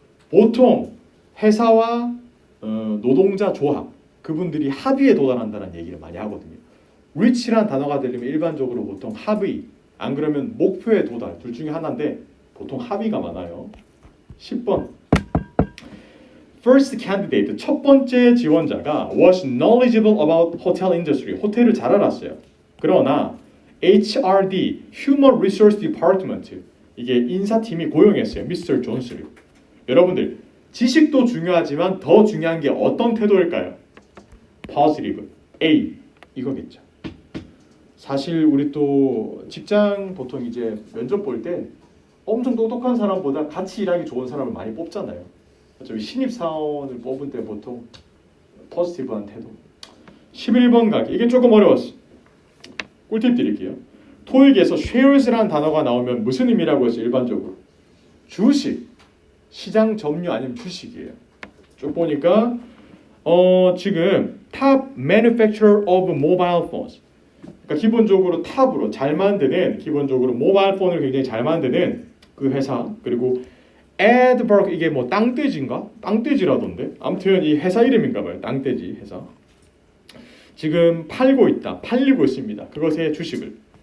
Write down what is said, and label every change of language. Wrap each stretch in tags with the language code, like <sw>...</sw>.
<ko>보통 회사와 노동자 조합 그분들이 합의에 도달한다는 얘기를 많이 하거든요. reach란 단어가 들리면 일반적으로 보통 합의 안 그러면 목표에 도달 둘 중에 하나인데 보통 합의가 많아요. 10번.</ko> <en>First candidate</en> <ko>첫 번째 지원자가</ko> <en>was knowledgeable about hotel industry</en> <ko>호텔을 잘 알았어요. 그러나 HRD</ko> <en>Human Resource Department</en> <ko>이게 인사팀이 고용했어요. 미스터 존스를. 여러분들 지식도 중요하지만 더 중요한 게 어떤 태도일까요?</ko> <en>Positive A</en> <ko>이거겠죠. 사실 우리 또 직장 보통 이제 면접 볼 때 엄청 똑똑한 사람보다 같이 일하기 좋은 사람을 많이 뽑잖아요. 저희 신입 사원을 뽑을 때 보통 포지티브한 태도. 11번 가기. 이게 조금 어려웠어. 꿀팁 드릴게요. 토익에서 shares라는 단어가 나오면 무슨 의미라고 했어요? 일반적으로 주식, 시장 점유 아니면 주식이에요. 쭉 보니까 지금</ko> <en>top manufacturer of mobile phones.</en> <ko>그러니까 기본적으로 탑으로 잘 만드는 기본적으로 모바일 폰을 굉장히 잘 만드는 그 회사. 그리고 에드버그 이게 뭐 땅돼지인가? 땅돼지라던데. 아무튼 이 회사 이름인가 봐요. 땅돼지 회사. 지금 팔고 있다. 팔리고 있습니다. 그것의 주식을.</ko>